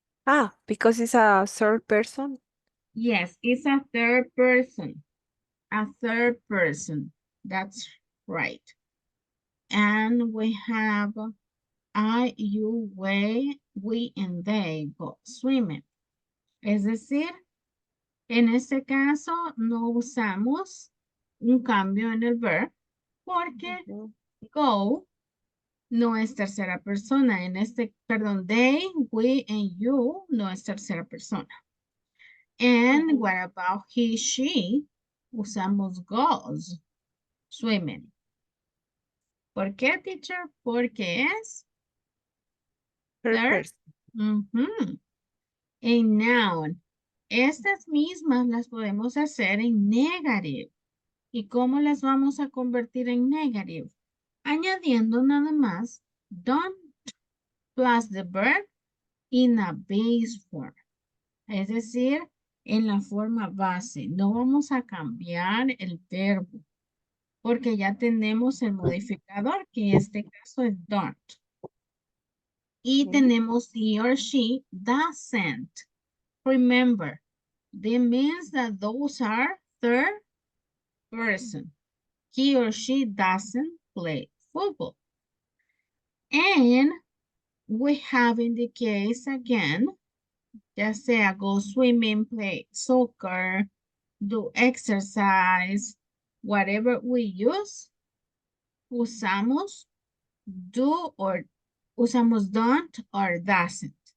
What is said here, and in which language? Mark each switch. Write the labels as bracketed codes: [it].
[en] Ah, because it's a third person. Yes, it's a third person. A third person. That's right. And we have I, you, we, and they go swimming. [es] Es decir, en este caso no usamos un cambio en el verb porque Ujú, go no es tercera persona. En este, perdón, they, we, and you no es tercera persona. And ujú. [en] what about he, she? Usamos goes, swimming. [es] ¿Por qué, [en] teacher? [es] Porque es [en] Third third. person. [es] Ujú. En noun. Estas mismas las podemos hacer en negative. ¿Y cómo las vamos a convertir en negative? Añadiendo nada más [en] don't plus the verb in a base form. [es] Es decir, en la forma base. No vamos a cambiar el verbo porque ya tenemos el modificador, que en este caso es don't. Y [en] Okay. tenemos he or she doesn't. Remember, that means that those are third person. He or she doesn't play football. And we have in the case again, [es] ya sea [en] go swimming, play soccer, do exercise, whatever we use, usamos do or usamos don't or doesn't.